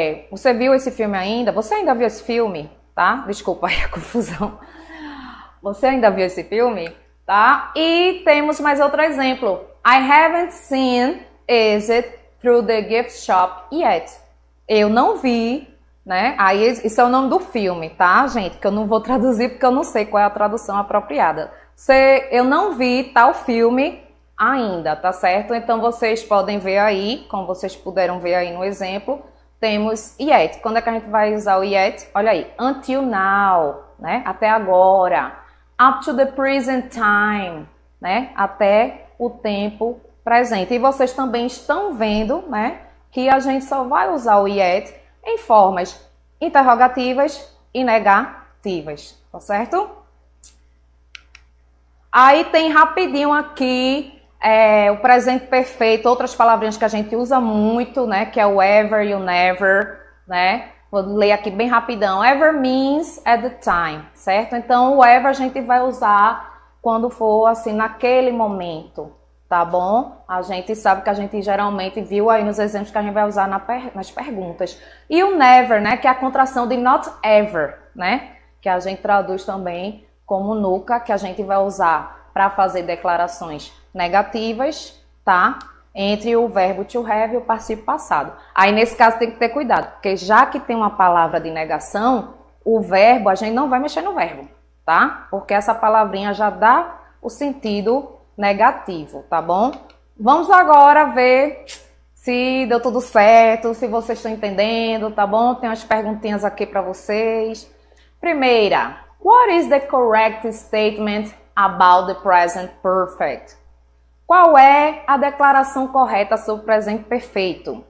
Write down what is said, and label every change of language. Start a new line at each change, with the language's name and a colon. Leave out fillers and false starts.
Portuguese: Você viu esse filme ainda? Você ainda viu esse filme, tá? Desculpa aí a confusão. Você ainda viu esse filme? Tá? E temos mais outro exemplo.
English: I haven't seen it through the gift shop yet.
Portuguese: Eu não vi, né? Aí isso é o nome do filme, tá, gente? Que eu não vou traduzir porque eu não sei qual é a tradução apropriada. Eu não vi tal filme ainda, tá certo? Então vocês podem ver aí, como vocês puderam ver aí no exemplo, temos yet. Quando é que a gente vai usar o yet? Olha aí,
English: until now,
Portuguese: né? Até agora.
English: Up to the present time,
Portuguese: né? Até o tempo presente. E vocês também estão vendo, né, que a gente só vai usar o yet em formas interrogativas e negativas, tá certo? Aí tem rapidinho aqui o presente perfeito, outras palavrinhas que a gente usa muito, né, que é o ever e o never, né? Vou ler aqui bem rapidão.
English: Ever means at the time,
Portuguese: certo? Então, o ever a gente vai usar quando for, assim, naquele momento, tá bom? A gente sabe que a gente geralmente viu aí nos exemplos que a gente vai usar nas perguntas. E o never, né, que é a contração de not ever, né? Que a gente traduz também como nunca, que a gente vai usar para fazer declarações negativas, tá? Entre o verbo to have e o particípio passado. Aí, nesse caso, tem que ter cuidado, porque já que tem uma palavra de negação, o verbo, a gente não vai mexer no verbo, tá? Porque essa palavrinha já dá o sentido negativo, tá bom? Vamos agora ver se deu tudo certo, se vocês estão entendendo, tá bom? Tem umas perguntinhas aqui para vocês.
English: Primeira, what is the correct statement about the present perfect?
Portuguese: Qual é a declaração correta sobre o presente perfeito?